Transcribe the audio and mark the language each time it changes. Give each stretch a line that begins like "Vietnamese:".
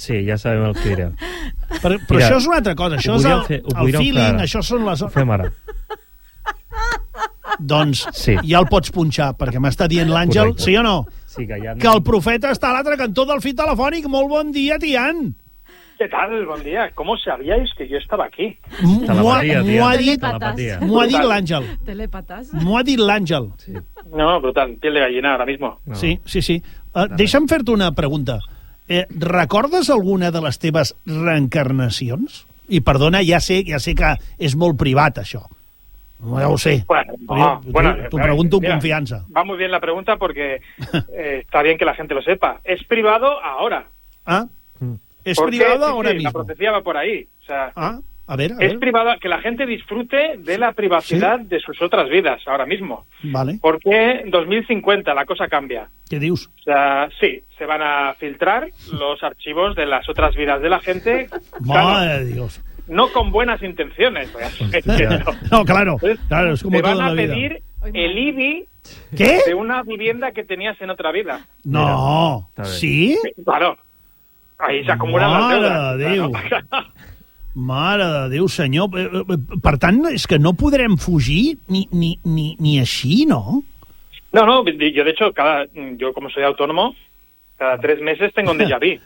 Catalan: Sí, ja sabem el que era. Però això és una altra cosa. Això és el feeling, això són les... Ho fem ara. Doncs ja el pots punxar, perquè m'està dient l'Àngel, sí o no? Sí, que ja... Que el profeta està a l'altre cantó del fil telefònic. Molt bon dia, Tian.
Spanish: ¿Qué tal? Buen día. ¿Cómo sabíais que yo estaba aquí?
Catalan: M'ho ha dit l'Àngel. Telepatàs. M'ho ha dit l'Àngel. Sí. No, brutal.
Spanish: Piel de gallina
Catalan: ara
Spanish: mismo. No.
Catalan: Sí. Deixa'm fer-te una pregunta. Recordes alguna de les teves reencarnacions? I perdona, ja sé que és molt privat, això. No, ja ho sé. T'ho pregunto amb confiança.
Spanish: Va muy bien la pregunta porque está bien que la gente lo sepa. Es privado ahora. Ah, ¿es privado ahora mismo? La profecía va por ahí. O sea, a ver. Es privado, que la gente disfrute de la privacidad de sus otras vidas ahora mismo. Vale. Porque en 2050 la cosa cambia. ¿Qué dios? O sea, sí, se van a filtrar los archivos de las otras vidas de la gente. Madre Dios. No con buenas intenciones. Claro, es como te van toda a la pedir vida. El IBI. ¿Qué? De una vivienda que tenías en otra vida. No. ¿Sí? Claro. Ahí se acumula la deuda.
Catalan: Mare de Déu, senyor. Per tant, és que no podrem fugir ni així, no?
Spanish: No,
Catalan: jo,
Spanish: de hecho, yo como soy autónomo, cada 3 meses tengo un déjà vu.